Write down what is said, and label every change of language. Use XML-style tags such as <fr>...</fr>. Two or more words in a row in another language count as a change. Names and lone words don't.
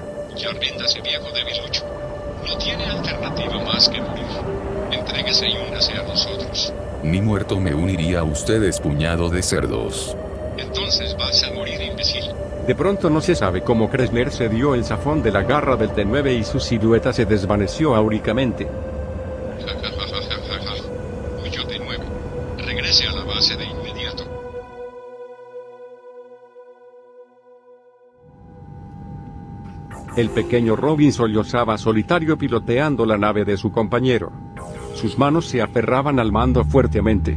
<es>Ya ríndase, viejo debilucho. No tiene alternativa más que morir. Entréguese y únase a nosotros. Ni muerto me uniría a ustedes, puñado de cerdos. El Entonces vas a morir, imbécil. De pronto no se sabe cómo Kressner se dio el zafón de la garra del T9 y su silueta se desvaneció áuricamente. Ja, ja, ja, ja, ja, ja, ja. Huyó de nuevo. Regrese a la base de inmediato. El pequeño Robin sollozaba solitario piloteando la nave de su compañero. Sus manos se aferraban al mando fuertemente.</es>